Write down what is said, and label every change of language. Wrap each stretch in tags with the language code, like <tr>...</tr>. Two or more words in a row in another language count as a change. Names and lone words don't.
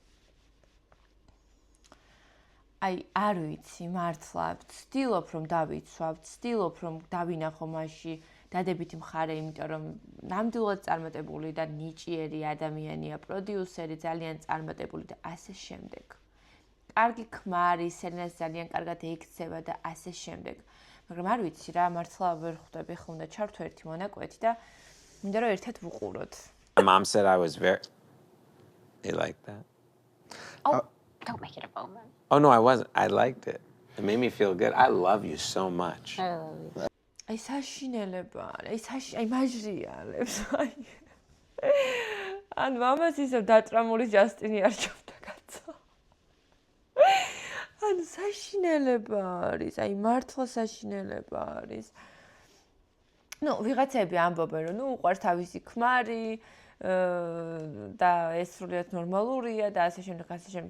<ka>აი არ ვიცი, მართლა, ვცდილობ რომ დავიცვავ, ვცდილობ რომ დავინახო მასში დადებითი მხარე, იმიტომ რომ ნამდვილად წარმატებული და ნიჭიერი ადამიანია, პროდიუსერი, ძალიან წარმატებული და ასე შემდეგ. კარგი ქმარი, სელენას ძალიან კარგად ეიქცევა და ასე შემდეგ. მაგრამ არ ვიცი რა, მართლა ვერ ხვდები, ხო უნდა ჩართო ერთი მონაკვეთი და მინდა რომ ერთად ვუყუროთ.</ka> <en>My mom said I was very... They like that? Oh, don't make it a moment. Oh, no, I wasn't. I liked it. It made me feel good. I love you so much. I love you.</en> <ka>აი საშინელება, აი მაჟრიალებს, აი. ან მამას ისე დატრამული ჯასტინი არჩევდა კაცო. ან საშინელება არის, აი მართლა საშინელება არის. ნუ ვიღაცები ამბობენ, რომ ნუ უყვარს თავისი ქმარი და ეს სრულიად ნორმალურია და ასე შემდეგ, ასე შემდეგ.</ka>